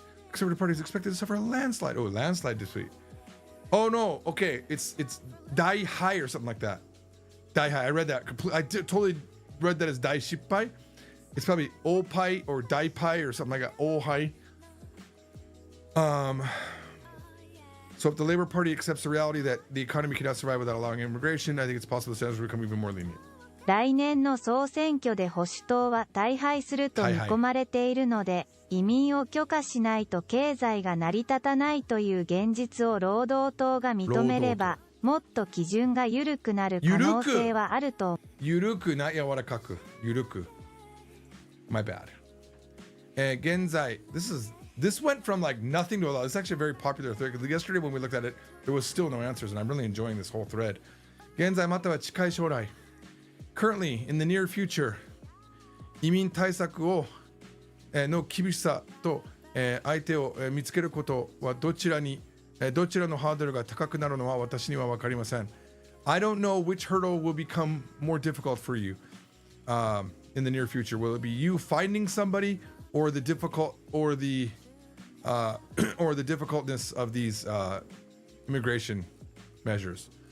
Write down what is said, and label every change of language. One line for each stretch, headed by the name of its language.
English: Conservative Party is expected to suffer a landslide. Oh, landslide this week. Oh no, okay, it's die high or something like that. Die high. I read that. Totally read that as die shippai. It's probably opai or die pai or something like that. Oh high. So if the Labour Party accepts the reality that the economy cannot survive without allowing immigration, I think it's possible the standards will become even more lenient.
Japanese: 来年の総選挙で保守党は大敗すると見込まれているので、移民を許可しないと経済が成り立たないという現実を労働党が認めれば、もっと基準が緩くなる可能性はあると。緩くな柔らかく。緩く。
English: My bad.
Japanese: 現在、
English: This went from like nothing to a lot. It's actually a very popular thread. Yesterday when we looked at it, there was still no answers, and I'm really enjoying this whole thread.
Japanese: 現在または近い将来。
English: Currently, in the near future,
Japanese: 移民対策をの厳しさと相手を見つけることはどちらのハードルが高くなるのは私には分かりません。
English: I don't know which hurdle will become more difficult for you in the near future. Will it be you finding somebody or the difficultness of these immigration measures?